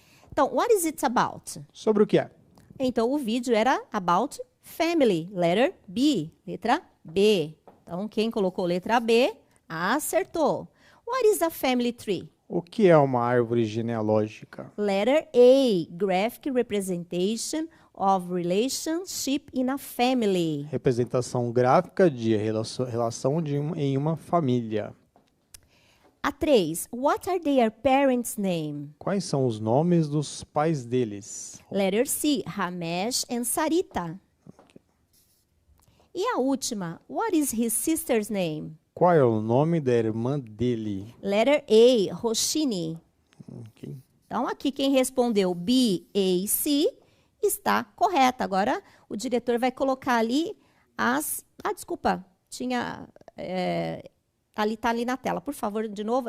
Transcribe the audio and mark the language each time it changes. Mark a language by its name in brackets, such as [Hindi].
[English] Então, what is it about? [Portuguese] Sobre o que é? Então, o vídeo era [English] about family, letter B, [Portuguese] letra B. Então, quem colocou letra B, acertou. [English] What is a family tree? [Portuguese] O que é uma árvore genealógica? [English] Letter A, graphic representation of relationship in a family. [Portuguese] Representação gráfica de relação em uma família. [English] A 3, what are their parents' name? [Portuguese] Quais são os nomes dos pais deles? [English] Letter C, Ramesh and Sarita. [Portuguese] E a última, [English] what is his sister's name? [Portuguese] Qual é o nome da irmã dele? [English] Letter A, Roshini. Okay. [Portuguese] Então, aqui quem respondeu B, A e C está correta. Agora, o diretor vai colocar ali as... Ah, desculpa, tinha Tá ali na tela. Por favor, de novo.